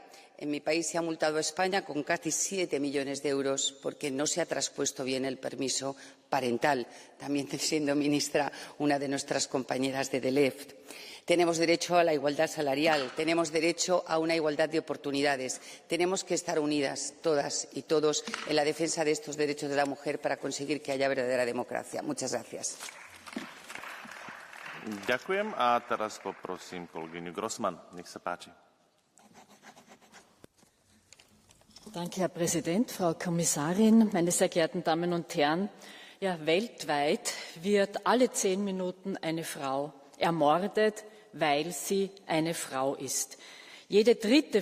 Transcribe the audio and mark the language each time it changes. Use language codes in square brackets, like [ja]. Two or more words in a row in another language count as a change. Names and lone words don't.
[es] En mi país se ha multado a España con casi 7 millones de euros porque no se ha traspuesto bien el permiso parental, también siendo ministra una de nuestras compañeras de DELEZ. Tenemos derecho a la igualdad salarial, tenemos derecho a una igualdad de oportunidades. Tenemos que estar unidas todas y todos en la defensa de estos derechos de la mujer para conseguir que haya verdadera democracia. Muchas gracias. [sk] Ďakujem a teraz poprosím kolegyňu Grossmann. Nech sa páči. [de] Danke, Herr Präsident, Frau Kommissarin, meine sehr geehrten Damen und Herren. Ja, weltweit wird alle 10 Minuten eine Frau ermordet, weil sie eine Frau ist. Jede 3.